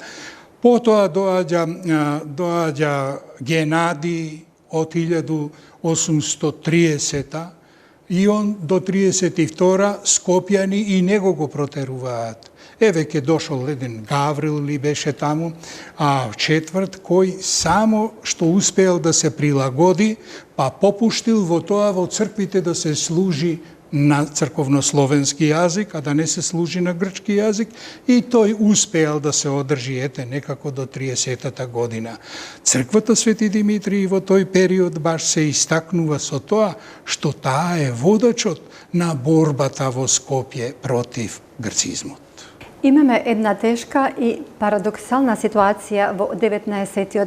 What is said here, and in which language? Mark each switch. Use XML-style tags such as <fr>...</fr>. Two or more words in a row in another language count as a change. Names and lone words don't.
<mk>Потоа доаѓа Генадий од 1830 и он до 32 Скопјани и него го протеруваат. Веќе дошол еден Гаврил ли беше таму, четврт, кој само што успеел да се прилагоди, па попуштил во тоа во црквите да се служи на црковно-словенски јазик, а да не се служи на грчки језик, и тој успеал да се одржи некако до 30-та година. Црквата Свети Димитрий во тој период баш се истакнува со тоа што таа е водачот на борбата во Скопје против грцизмот. Имаме една тешка и парадоксална ситуација во 19.</mk>